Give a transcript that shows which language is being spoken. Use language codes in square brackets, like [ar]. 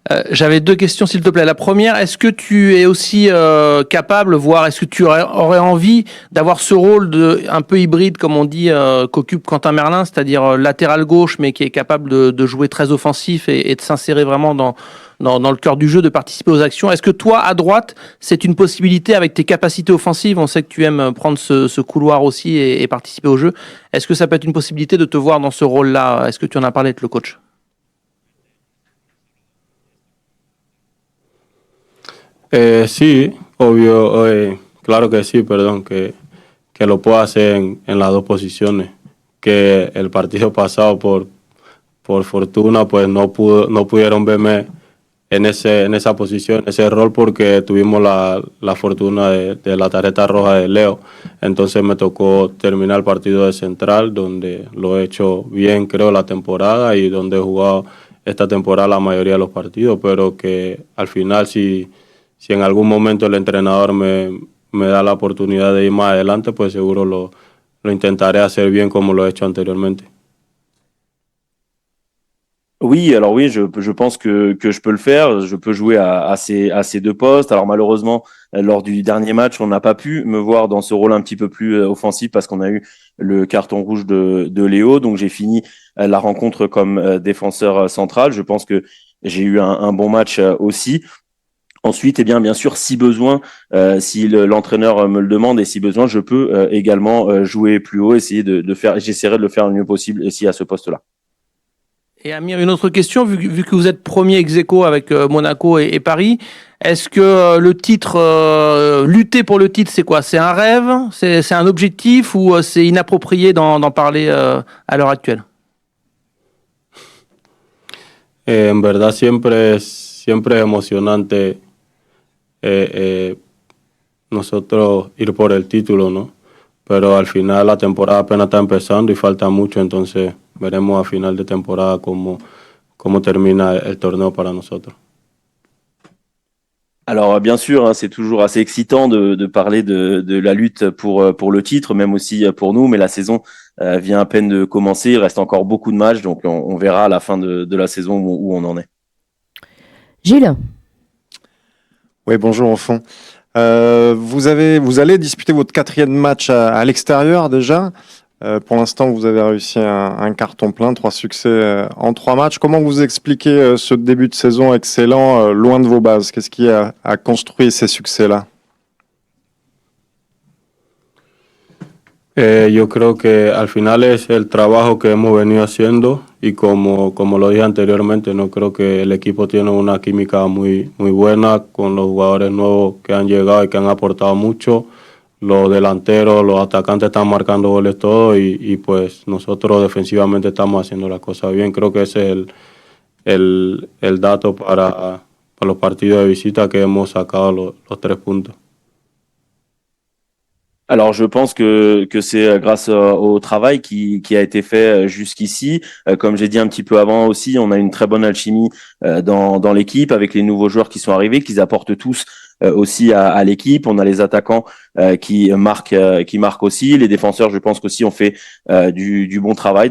[fr] J'avais deux questions, s'il te plaît. La première, est-ce que tu es aussi capable, voire est-ce que tu aurais envie d'avoir ce rôle un peu hybride, comme on dit, qu'occupe Quentin Merlin, c'est-à-dire latéral gauche, mais qui est capable de jouer très offensif et de s'insérer vraiment dans le cœur du jeu, de participer aux actions. Est-ce que toi, à droite, c'est une possibilité avec tes capacités offensives? On sait que tu aimes prendre ce couloir aussi et participer au jeu. Est-ce que ça peut être une possibilité de te voir dans ce rôle-là? Est-ce que tu en as parlé avec le coach? [es] Sí, obvio, claro que sí, perdón, que lo puedo hacer en las dos posiciones. Que el partido pasado, por fortuna, pues no pudieron verme en esa posición, ese rol, porque tuvimos la fortuna de la tarjeta roja de Leo. Entonces me tocó terminar el partido de central, donde lo he hecho bien, creo, la temporada y donde he jugado esta temporada la mayoría de los partidos, pero que al final si en algún momento el entrenador me da la oportunidad de ir más adelante, pues seguro lo intentaré hacer bien como lo he hecho anteriormente. [fr] Oui, alors oui, je pense que je peux le faire. Je peux jouer à ces deux postes. Alors malheureusement, lors du dernier match, on n'a pas pu me voir dans ce rôle un petit peu plus offensif parce qu'on a eu le carton rouge de Léo. Donc j'ai fini la rencontre comme défenseur central. Je pense que j'ai eu un bon match aussi. Ensuite, eh bien sûr, si besoin, si l'entraîneur me le demande et si besoin, je peux également jouer plus haut, essayer j'essaierai de le faire le mieux possible ici à ce poste-là. Et Amir, une autre question, vu que vous êtes premier ex-aequo avec Monaco et Paris, est-ce que le titre, lutter pour le titre, c'est quoi? C'est un rêve? C'est un objectif ou c'est inapproprié d'en parler à l'heure actuelle? [es] En verdad siempre es emocionante nosotros ir por el título, ¿no? pero al final la temporada apenas está empezando y falta mucho, entonces veremos a final de temporada cómo termina el torneo para nosotros. [fr] Alors bien sûr, hein, c'est toujours assez excitant de parler de la lutte pour le titre, même aussi pour nous, mais la saison vient à peine de commencer, il reste encore beaucoup de matchs, donc on verra à la fin de la saison où on en est. Gilles, Oui, bonjour au fond. Vous allez disputer votre 4e match à l'extérieur déjà. Pour l'instant, vous avez réussi un carton plein, 3 succès en 3 matchs. Comment vous expliquez ce début de saison excellent loin de vos bases? Qu'est-ce qui a construit ces succès-là? [es] Yo creo que al final es el trabajo que hemos venido haciendo y como lo dije anteriormente, no creo que el equipo tiene una química muy buena con los jugadores nuevos que han llegado y que han aportado mucho. Los delanteros, los atacantes están marcando goles todos y pues nosotros defensivamente estamos haciendo las cosas bien. Creo que ese es el dato para los partidos de visita que hemos sacado los 3 puntos. [fr] Alors je pense que c'est grâce au travail qui a été fait jusqu'ici. Comme j'ai dit un petit peu avant aussi, on a une très bonne alchimie dans l'équipe avec les nouveaux joueurs qui sont arrivés, qu'ils apportent tous aussi à l'équipe. On a les attaquants qui marquent aussi. Les défenseurs, je pense qu'aussi on fait du bon travail.